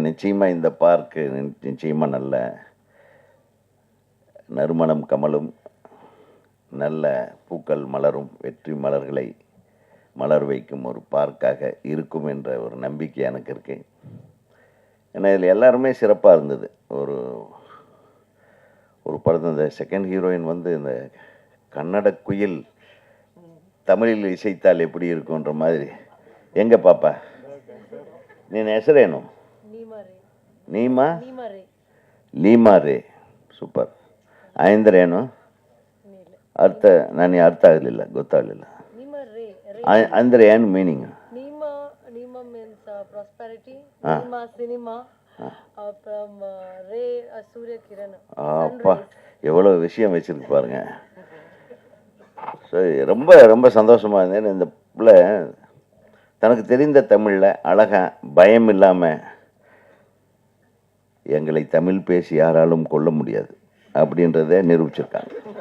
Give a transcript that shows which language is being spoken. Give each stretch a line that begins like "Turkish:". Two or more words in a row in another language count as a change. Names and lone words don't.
Tamil: நிச்சயமாக இந்த பார்க்கு நிச்சயமாக நல்ல நறுமணம் கமலும், நல்ல பூக்கள் மலரும், வெற்றி மலர்களை மலர் வைக்கும் ஒரு பார்க்காக இருக்கும் என்ற ஒரு நம்பிக்கை எனக்கு இருக்கு. ஏன்னா இதில் எல்லாருமே சிறப்பாக இருந்தது. ஒரு படத்தை இந்த
English: second heroine
Tamil: வந்து இந்த கன்னட குயில் தமிழில் இசைத்தால் எப்படி இருக்குன்ற மாதிரி. எங்கே பாப்பா நீ ಹೆಸರೇನು?
Kannada: ಲೀಮಾ ರೇ. ಸೂಪರ್. ಆಯಂದ್ರೇನು ಅರ್ಥ? ನನಗೆ ಅರ್ಥ ಆಗಲಿಲ್ಲ, ಗೊತ್ತಾಗಲಿಲ್ಲ. ಅಂದರೆ ಏನು ಮೀನಿಂಗ್?
Tamil: அப்பா எவ்வளோ விஷயம் வச்சிருக்கு பாருங்க. சரி, ரொம்ப ரொம்ப சந்தோஷமாக இருந்தேன். இந்த பிள்ளை தனக்கு தெரிந்த தமிழில் அழகா பயம் இல்லாமல் எங்களை தமிழ் பேசி யாராலும் கொள்ள முடியாது அப்படின்றத நிரூபிச்சிருக்காங்க.